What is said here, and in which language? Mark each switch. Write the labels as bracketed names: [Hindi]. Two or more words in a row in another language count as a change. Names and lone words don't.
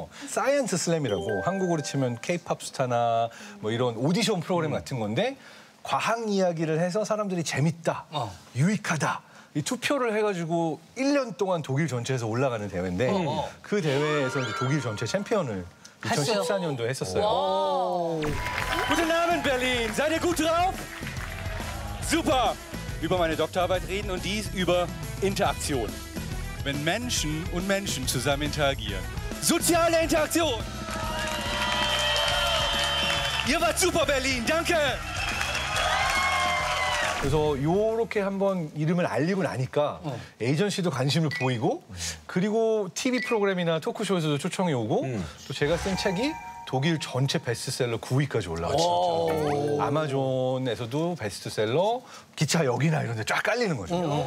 [Korean] 사이언스 슬램이라고 한국으로 치면 K-팝 스타나 뭐 이런 오디션 프로그램 같은 건데 과학 이야기를 해서 사람들이 재밌다, 유익하다. 이 투표를 해가지고 1년 동안 독일 전체에서 올라가는 대회인데 그 대회에서 이제 독일 전체 챔피언을 2014년도에 했었어요. [German] Guten Abend, Berlin. Seid ihr gut drauf? Super. Über meine Doktorarbeit reden und dies über Interaktion. Wenn Menschen und Menschen zusammen interagieren. Soziale Interaktion. Ihr wart super, Berlin. Danke. [Korean] 그래서 요렇게 한번 이름을 알리고 나니까 에이전시도 관심을 보이고 그리고 TV 프로그램이나 토크쇼에서도 초청이 오고 또 제가 쓴 책이 독일 전체 베스트셀러 9위까지 올라왔어요. 아마존에서도 베스트셀러, 기차역이나 이런 데 쫙 깔리는 거죠.